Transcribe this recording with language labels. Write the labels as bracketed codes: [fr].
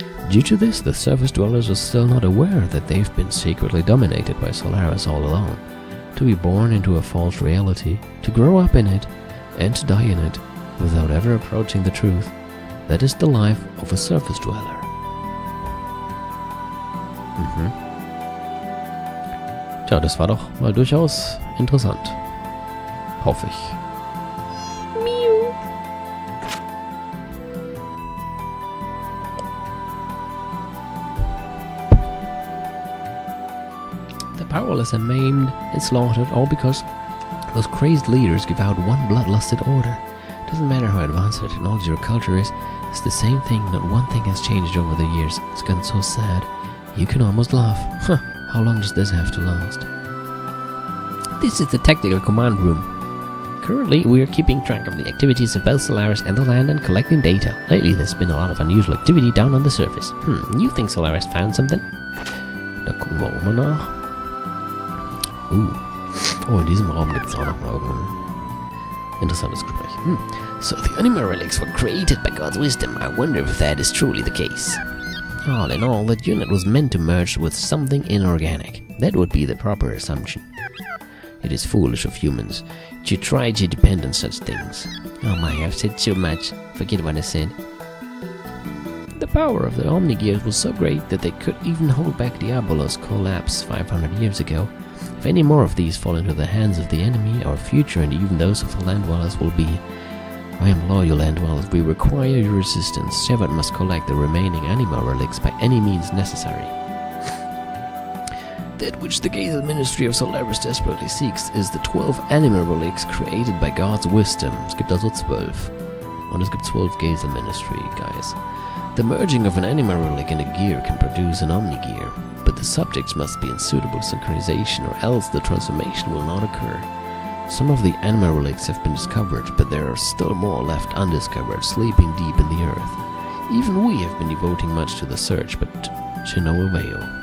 [en] Due to this, the surface dwellers are still not aware that they've been secretly dominated by Solaris all along. To be born into a false reality, to grow up in it, and to die in it, without ever approaching the truth, that is the life of a surface dweller. [de] Tja, das war doch mal durchaus interessant. Hoffe ich. [en] Powerless and maimed and slaughtered, all because those crazed leaders give out one bloodlusted order. Doesn't matter how advanced the technology or culture is, it's the same thing, not one thing has changed over the years. It's gotten so sad, you can almost laugh. How long does this have to last? This is the technical command room. Currently, we are keeping track of the activities of both Solaris and the land and collecting data. Lately, there's been a lot of unusual activity down on the surface. You think Solaris found something? [de] Da gucken wir auch mal nach. Oh, in diesem Raum gibt es auch noch mal irgendein interessantes Gespräch. [en] So the animal relics were created by God's wisdom. I wonder if that is truly the case. All in all, that unit was meant to merge with something inorganic. That would be the proper assumption. It is foolish of humans to try to depend on such things. Oh my, I've said too much. Forget what I said. The power of the Omnigears was so great that they could even hold back Diabolos' collapse 500 years ago. If any more of these fall into the hands of the enemy, our future and even those of the land dwellers will be. I implore you, land dwellers, we require your assistance. Shevat must collect the remaining animal relics by any means necessary. That which the Gazel Ministry of Solaris desperately seeks is the 12 animal relics created by God's wisdom. [de] Es gibt also 12. Und es gibt 12 Gazel Ministry, guys. [en] The merging of an animal relic in a gear can produce an omni-gear, but the subjects must be in suitable synchronization or else the transformation will not occur. Some of the animal relics have been discovered, but there are still more left undiscovered, sleeping deep in the earth. Even we have been devoting much to the search, but to no avail.